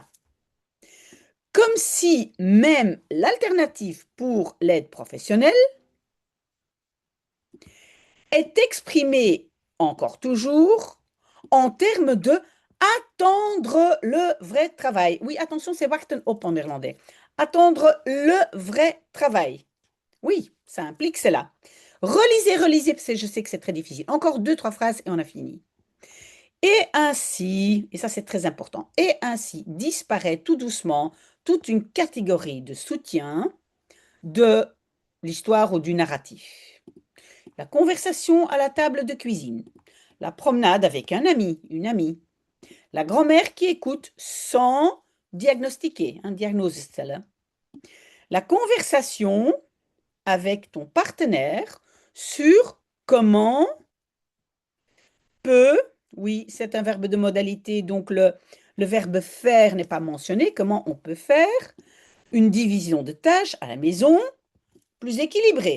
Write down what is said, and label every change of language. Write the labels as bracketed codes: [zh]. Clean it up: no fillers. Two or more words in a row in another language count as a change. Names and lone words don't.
[fr] Comme si même l'alternative pour l'aide professionnelle est exprimée encore toujours en termes de attendre le vrai travail. Oui, attention, c'est [nl] wachten op [fr] en néerlandais. Attendre le vrai travail. Oui, ça implique cela. Relisez, parce que je sais que c'est très difficile. Encore 2-3 phrases et on a fini. Et ainsi, et ça c'est très important, et ainsi disparaît tout doucement toute une catégorie de soutien de l'histoire ou du narratif. La conversation à la table de cuisine, la promenade avec un ami, une amie, la grand-mère qui écoute sans diagnostiquer, un [nl] diagnose stellen, [fr] la conversation avec ton partenaire sur comment peut, oui, c'est un verbe de modalité, donc le verbe faire n'est pas mentionné, comment on peut faire une division de tâches à la maison plus équilibrée.